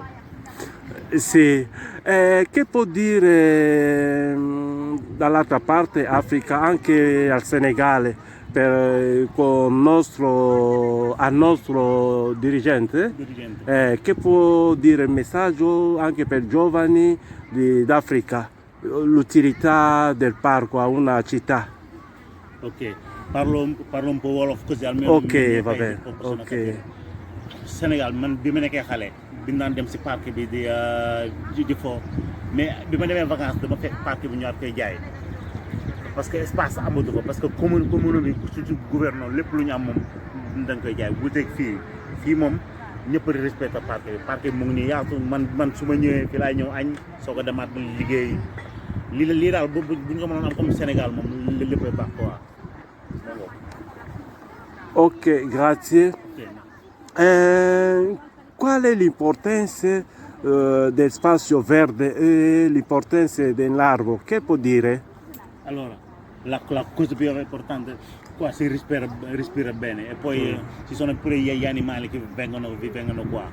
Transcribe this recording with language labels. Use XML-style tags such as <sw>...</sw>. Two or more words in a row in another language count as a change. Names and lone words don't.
<it>Sì, che può dire dall'altra parte Africa, anche al Senegale, con al nostro dirigente, che può dire il messaggio anche per giovani d'Africa, l'utilità del parco a una città? Ok, parlo un po' Wolof così almeno. Ok, va bene, ok.</it> <wo>Sénégal man bi ma nekkee xale bi naan dem si parc bi di fo mais bi ma demee vacances dama fekk parc bi ñu war koy jaay</wo> <fr>parce que</fr> <wo>espace amatu ko,</wo> <fr>parce que</fr> <wo>commune bi surtout gouvernement lépp lu ñu am moom dañ koy jaay bu teg fii moom ñëpp di respecté parc bi mu ngi nii yaatu man su ma ñëwee fii laay ñëw añ soo ko demaat ba liggéey lii daal bu ñu ko mënoon am comme Sénégal moom léppay baax quoi.</wo> <it>Ok, grazie. Qual è l'importanza del spazio verde e l'importanza dell'arbore? Che può dire? Allora, la cosa più importante qua si respira bene, e poi ci sono pure gli animali che vengono qua.</it>